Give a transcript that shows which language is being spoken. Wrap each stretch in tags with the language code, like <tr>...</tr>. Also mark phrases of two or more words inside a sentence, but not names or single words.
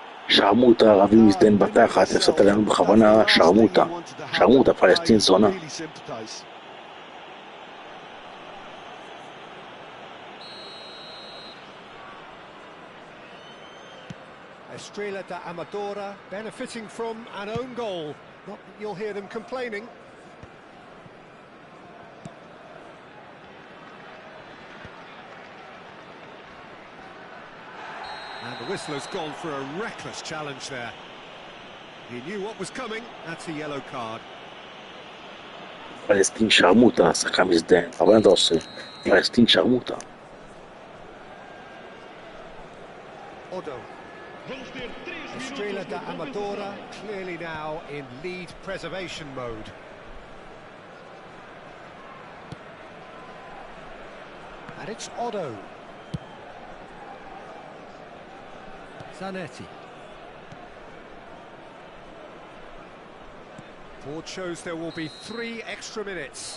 <he>שרמוטה, ערבי מזדיין בתחת, הפסדת לנו בכוונה, שרמוטה. שרמוטה, פלסטין זונה.</he> <en>Estrela da Amadora benefiting from an own goal. Not that you'll hear them complaining. And the whistler's gone for a reckless challenge there. He knew what was coming. That's a yellow card.</en> <he>פלסטין שרמוטה, שחקן מזדיין. אבל אתה עושה? פלסטין שרמוטה.</he> <en>Odo.</en> <pt>Vamos ter 3 Estrela minutos da de Amadora compensação.</pt> <en>clearly now in lead preservation mode. And it's Odo. Zanetti. Board shows there will be 3 extra minutes.</en>